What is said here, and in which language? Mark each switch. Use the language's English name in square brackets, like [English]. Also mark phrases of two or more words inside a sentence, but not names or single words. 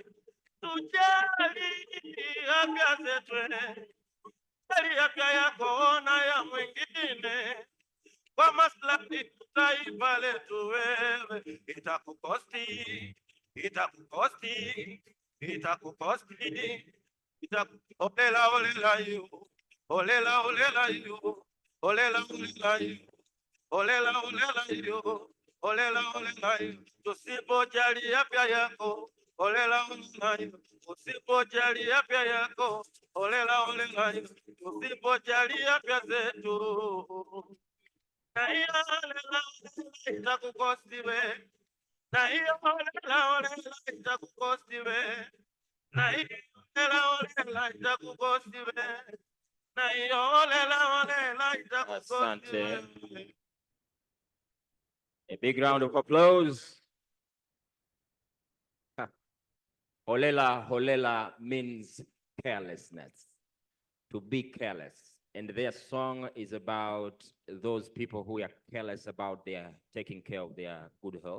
[Swahili] Tujali afya zetu, jali afya yako, ona ya mwingine, kwa maslahi taifa letu wewe. Itakukosti, itakukosti, itakukosti, olela olela yu, olela olela yu, olela olela yu, olela olela yu, olela olela yu. Tusipojali afya yako, olela olela yu, usipojali afya yako, olela olela yu, usipojali afya zetu, na hiyo olela itakukosti we, na hiyo olela itakukosti we, na hiyo olela itakukosti we, na hiyo olela itakukosti we. [English] A big round of applause. Holela, holela means carelessness, to be careless. And their song is about those people who are careless about their taking care of their good health.